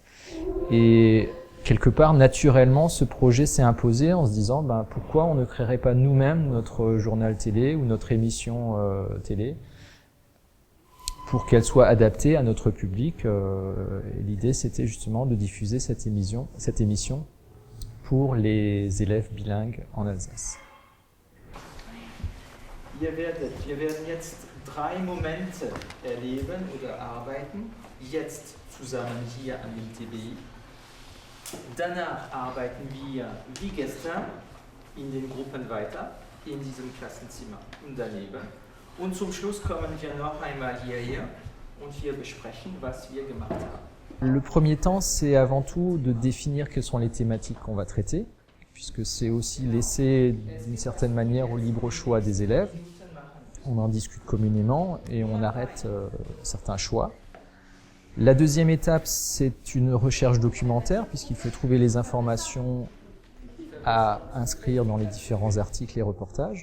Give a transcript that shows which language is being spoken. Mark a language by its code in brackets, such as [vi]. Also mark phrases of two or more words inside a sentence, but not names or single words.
[fr] Et quelque part, naturellement, ce projet s'est imposé en se disant pourquoi on ne créerait pas nous-mêmes notre journal télé ou notre émission télé pour qu'elle soit adaptée à notre public. L'idée, c'était justement de diffuser cette émission pour les élèves bilingues en Alsace. [de] Wir werden jetzt 3 Momente erleben oder arbeiten. Jetzt zusammen hier an dem TBI. Danach arbeiten wir wie gestern in den Gruppen weiter, in diesem Klassenzimmer und daneben. Und zum Schluss kommen wir noch einmal hierher und wir besprechen, was wir gemacht haben. [fr] Le premier temps, c'est avant tout de définir quelles sont les thématiques qu'on va traiter, puisque c'est aussi laisser d'une certaine manière au libre choix des élèves. On en discute communément et on arrête certains choix. La deuxième étape, c'est une recherche documentaire, puisqu'il faut trouver les informations à inscrire dans les différents articles et reportages.